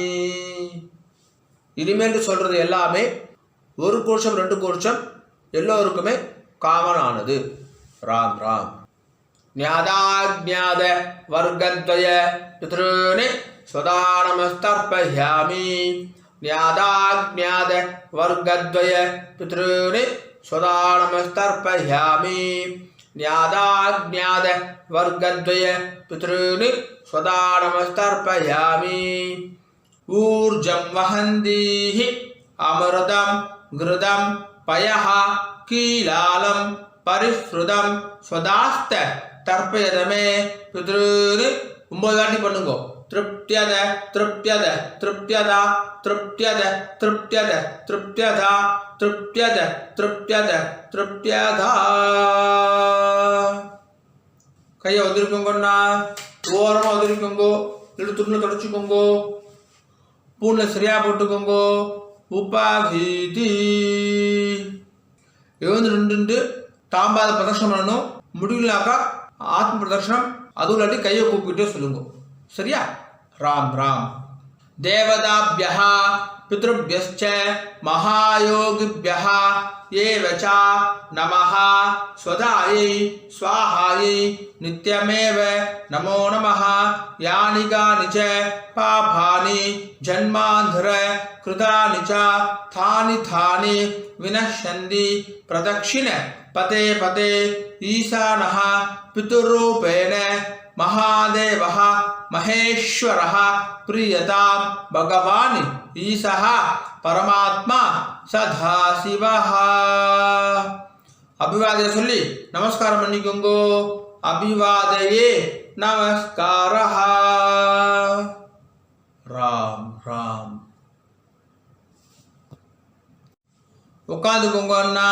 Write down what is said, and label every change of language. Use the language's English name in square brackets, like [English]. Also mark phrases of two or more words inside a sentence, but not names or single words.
[Tamil] இனிமேல் சொல்றது எல்லாமே ஒரு கோஷம் 2 கோஷம் எல்லோருக்குமே காமன் ஆனது ராம் ராம் [Sanskrit] ज्ञाताज्ञात वर्गद्वय पितॄन् सदा नमस्तर्पयामि ज्ञाताज्ञात वर्गद्वय पितॄन् सदा नमस्तर्पयामि ज्ञाताज्ञात वर्गद्वय पितॄन् सदा नमस्तर्पयामि ऊर्जं वहन्तीः अमृतं घृतं पयः कीलालं परिश्रुतं स्वदास्त तर्पयदमे पितॄन् [Tamil] 9 வாட்டி பண்ணுங்க [Sanskrit] तृप्त्यद तृप्त्यद तृप्त्यद तृप्त्यद तृप्त्यद तृप्त्यद तृप्त्यद तृप्त्यद तृप्त्यद [Tamil] கையை ஒதுக்கிக்கோங்கண்ணா ஓரமாக ஒதுக்கிக்கோங்கோ இல்லை துணியில் தொடச்சிக்கோங்கோ பூனில் சரியாக போட்டுக்கோங்கோ உபாகீதி எழுந்து நின்று தாம்பாத பிரதர்ஷனம் பண்ணணும் முடியலனாக்கா ஆத்ம பிரதர்ஷனம் அதுவும் இல்லாட்டி கையை கூப்பிட்டு சொல்லுங்க. சரியா? [Sanskrit] ராம் ராம். தேவதாபியः பித்ருभ्यश्च महायोगिभ्यः एवच नमः स्वधायै स्वाहायै नित्यमेव नमो नमः. यानि कानि च पापानि जन्मान्धर कृतानि च थानि विनश्यन्ति प्रदक्षिण पते पते ईशानः पितुरूपेण महादेवः महेश्वरः प्रियतां भगवान् ईशः परमात्मा सदाशिवः. [Tamil] அபிவாதனை சொல்லி நமஸ்காரம் பண்ணிக்கோங்க. [Sanskrit] अभिवादये नमस्कारः. [Tamil] ராம் ராம். உட்காந்துக்கோங்க அண்ணா.